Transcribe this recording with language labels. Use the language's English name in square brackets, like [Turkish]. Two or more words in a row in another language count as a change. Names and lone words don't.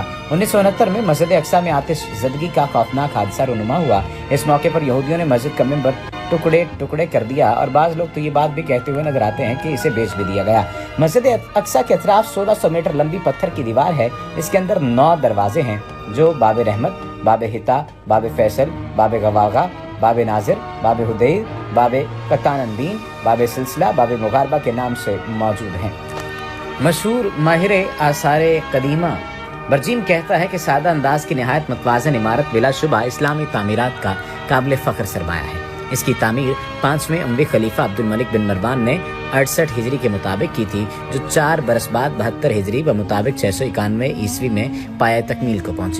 [Urdu] 1969 میں مسجد اقصیٰ میں آتش زدگی کا خوفناک حادثہ رونما ہوا. اس موقع پر یہودیوں نے مسجد کا منبر ٹکڑے ٹکڑے کر دیا اور بعض لوگ تو یہ بات بھی کہتے ہوئے نظر آتے ہیں کہ اسے بیچ بھی دیا گیا. مسجد اقصیٰ کے اطراف 1600 میٹر لمبی پتھر کی دیوار ہے. اس کے اندر 9 دروازے ہیں جو باب رحمت, باب حطہ، باب فیصل، باب گواگا، باب ناظر، باب حدیر، باب قطانندین، باب سلسلہ، باب مغاربہ کے نام سے موجود ہیں. مشہور ماہر آثار قدیمہ برجیم کہتا ہے کہ سادہ انداز کی نہایت متوازن عمارت بلاشبہ اسلامی تعمیرات کا قابل فخر سرمایہ ہے. اس کی تعمیر 5ویں اموی خلیفہ عبدالملک بن مروان نے 68 ہجری کے مطابق کی تھی، جو 4 برس بعد 72 ہجری و مطابق 691 عیسوی میں پایہ تکمیل کو پہنچی.